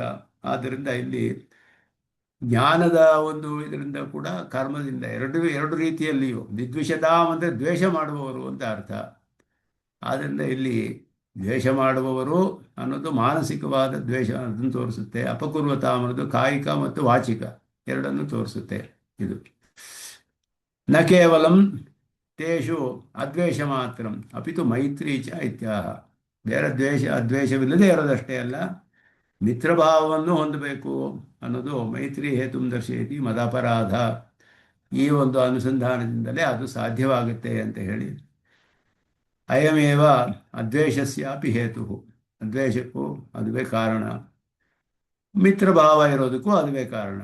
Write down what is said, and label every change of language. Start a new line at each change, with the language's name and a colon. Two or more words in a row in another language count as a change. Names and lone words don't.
Kannada: ಆದ್ದರಿಂದ ಇಲ್ಲಿ ಜ್ಞಾನದ ಒಂದು ಇದರಿಂದ ಕೂಡ ಕರ್ಮದಿಂದ ಎರಡು ರೀತಿಯಲ್ಲಿಯೂ ವಿದ್ವಿಷತಾಂ ಅಂದರೆ ದ್ವೇಷ ಮಾಡುವವರು ಅಂತ ಅರ್ಥ. ಆದ್ದರಿಂದ ಇಲ್ಲಿ ದ್ವೇಷ ಮಾಡುವವರು ಅನ್ನೋದು ಮಾನಸಿಕವಾದ ದ್ವೇಷ ಅದನ್ನು ತೋರಿಸುತ್ತೆ. ಅಪಕುರ್ವತ ಅನ್ನೋದು ಕಾಯಿಕ ಮತ್ತು ವಾಚಿಕ ಎರಡನ್ನು ತೋರಿಸುತ್ತೆ.
Sanskrit: ಇದು ನ ಕೇವಲಂ ತೇಷು ಅದ್ವೇಷ ಮಾತ್ರ ಅಪಿತು ಮೈತ್ರಿ ಚ ಇತ್ಯಾಹ.
Kannada: ಬೇರೆ ಅದ್ವೇಷವಿಲ್ಲದೆ ಇರೋದಷ್ಟೇ ಅಲ್ಲ, ಮಿತ್ರಭಾವವನ್ನು ಹೊಂದಬೇಕು ಅನ್ನೋದು
Sanskrit: ಮೈತ್ರಿ ಹೇತುಂ ದರ್ಶಯತಿ ಮದಪರಾಧ.
Kannada: ಈ ಒಂದು ಅನುಸಂಧಾನದಿಂದಲೇ ಅದು ಸಾಧ್ಯವಾಗುತ್ತೆ ಅಂತ ಹೇಳಿ,
Sanskrit: ಅಯಮೇವ ಅದ್ವೇಷಸ್ಯಾಪಿ ಹೇತು,
Kannada: ಅದ್ವೇಷಕ್ಕೂ ಅದುವೇ ಕಾರಣ, ಮಿತ್ರಭಾವ ಇರೋದಕ್ಕೂ ಅದುವೇ ಕಾರಣ.